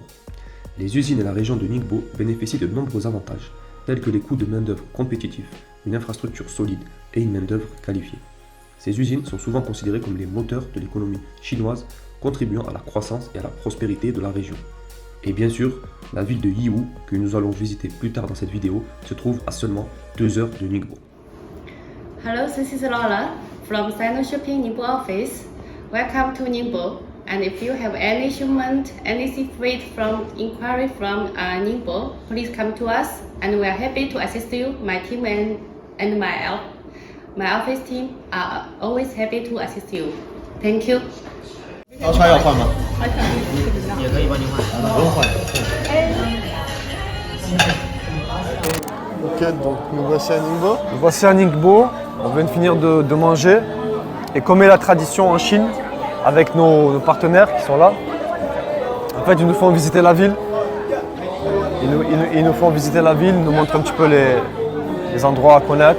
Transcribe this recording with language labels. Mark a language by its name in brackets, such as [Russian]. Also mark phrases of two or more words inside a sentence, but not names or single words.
[French] Les usines et la région de Ningbo bénéficient de nombreux avantages, tels que les coûts de main-d'œuvre compétitifs, une infrastructure solide et une main-d'œuvre qualifiée. Ces usines sont souvent considérées comme les moteurs de l'économie chinoise, contribuant à la croissance et à la prospérité de la région. Et bien sûr, la ville de Yiwu, que nous allons visiter plus tard dans cette vidéo, se trouve à seulement 2 heures de Ningbo. [English] Hello, this is Lola from Sino Shipping Ningbo office. Welcome to Ningbo. And if you have any shipment, any freight from inquiry from Ningbo, please come to us, and we are happy to assist you, my team and my office team are always happy to assist you. Thank you. [Chinese] 刀叉要换吗？也可以帮您换。不用换。 [French] Ok, donc nous voici à Ningbo. Nous voici à Ningbo, on vient de finir de manger. Et comme est la tradition en Chine, avec nos partenaires qui sont là, en fait ils nous font visiter la ville. Ils nous font visiter la ville, nous montrent un petit peu les endroits à connaître.